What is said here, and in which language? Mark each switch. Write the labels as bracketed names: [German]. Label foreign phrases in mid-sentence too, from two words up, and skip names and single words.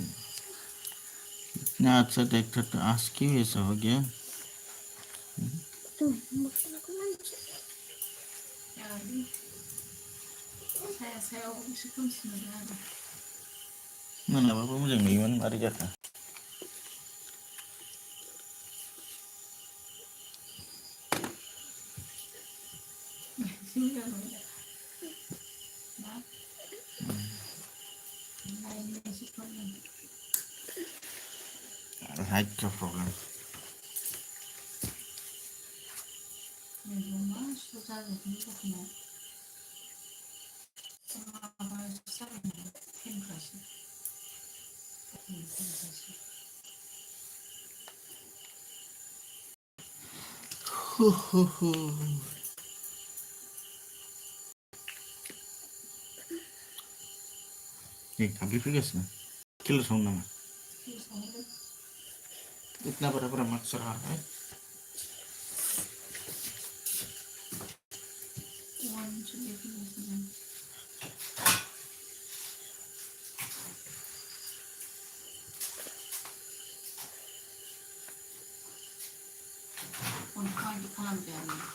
[Hindi] इतना अच्छा देखता तो आज क्यों ऐसा हो गया। [Bodo] साया सायाव एसे खोमसि मोनो आरो मोनाबाबो मोजां नुयोमोन, मारै जाखो। एसे मोजां मोनो ना लाइटनि एसे प्रब्लेम [Hindi] लाइट का प्रॉब्लम। [Bodo] मा स्ल' जाजोबनो दखानाव माबासो जाबाय नालाय फेनफ्रासो फेनफ्रासो [Hindi] ये अभी फिर कैसे किल साउंड ना [Bodo] फिर सावो [Hindi] इतना बड़ा बड़ा मच्छर आ रहा है। [Bodo] वानसो बेखौनो फनखौ माबायदि खालामदो आरो